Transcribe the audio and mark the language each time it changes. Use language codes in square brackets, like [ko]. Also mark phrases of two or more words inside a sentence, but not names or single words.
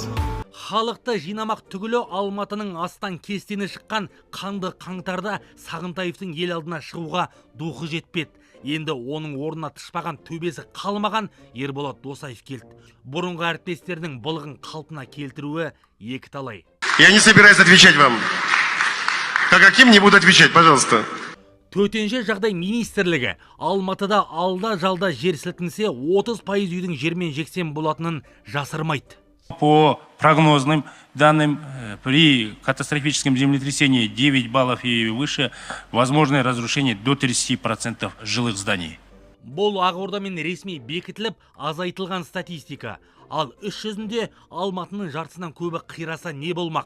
[kk] Халықты жинамақ түгілі Алматының астан кестені шыққан қанды қаңтарда Сағынтаевтың ел алдына шығуға духы жетпеді. Енді оның орнына тышпаған төбесі қалмаған Ерболат Досаев келді. Бұрынғы әріптестердің былығын қалпына келтіруі екі талай. [ru] Я не собираюсь отвечать вам. Каким не буду отвечать, пожалуйста. [kk] Төтенше жағдай министрлігі Алматыда алда-жалда жер сілкінсе 30% үйдің жермен жексен болатынын жасырмайды. [ru] По прогнозным данным, при катастрофическом землетрясении 9 баллов и выше, возможное разрушение до 30% жилых зданий. [kk] Бұл Ақордамен ресми бекітіліп азайтылған статистика. Ал іс жүзінде Алматының жартысынан көбі қираса не болмақ?